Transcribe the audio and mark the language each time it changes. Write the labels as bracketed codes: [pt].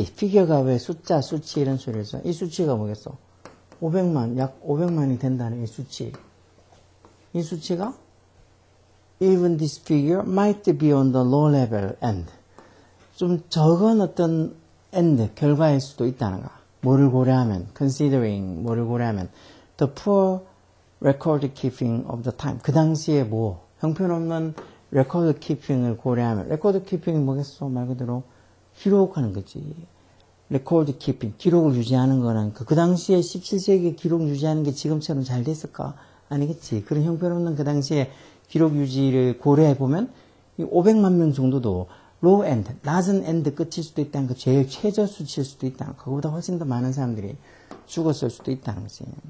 [ko] figure가 왜 숫자, 수치 이런 소리를 써. 이 수치가 뭐겠어? 500만, 약 500만이 된다는 이 수치. 이 수치가 [en] even this figure might be on the low level end. [ko] 좀 적은 어떤 end, 결과일 수도 있다는 거. 뭐를 고려하면, [en] considering, 뭐를 고려하면, the poor record keeping of the time. [ko] 그 당시에 뭐, 형편없는 record keeping을 고려하면, record keeping이 뭐겠어? 말 그대로 기록하는 거지. record keeping, 기록을 유지하는 거는 그 당시에 17세기에 기록 유지하는 게 지금처럼 잘 됐을까? 아니겠지. 그런 형편없는 그 당시에 기록 유지를 고려해보면 500만 명 정도도 low end, 낮은 end 끝일 수도 있다는 거, 제일 최저 수치일 수도 있다는 거, 그거보다 훨씬 더 많은 사람들이 죽었을 수도 있다는 거지.